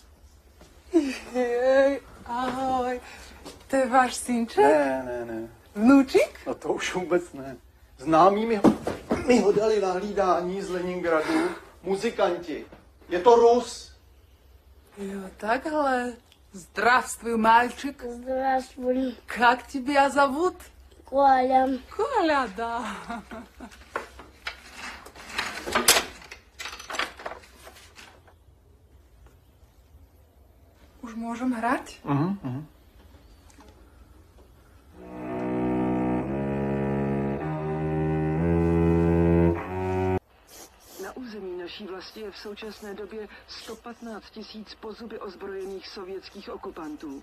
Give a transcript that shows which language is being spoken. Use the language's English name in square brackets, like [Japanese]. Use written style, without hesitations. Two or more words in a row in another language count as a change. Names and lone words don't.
[Slovak] Jej, ahoj. To je váš synček? [Czech] Ne. [Slovak] Vnúčik? [Czech] No to už vůbec ne. Známí mi ho dali na hlídání z Leningradu muzikanti. Je to Rus. Jo, takhle. [Russian] Здравствуй, мальчик. Здравствуй, Как тебя зовут? Коля. Коля, да. [Slovak] Už môžem hrať? [Czech] Na území naší vlasti je v současné době 115 000 pozuby ozbrojených sovětských okupantů.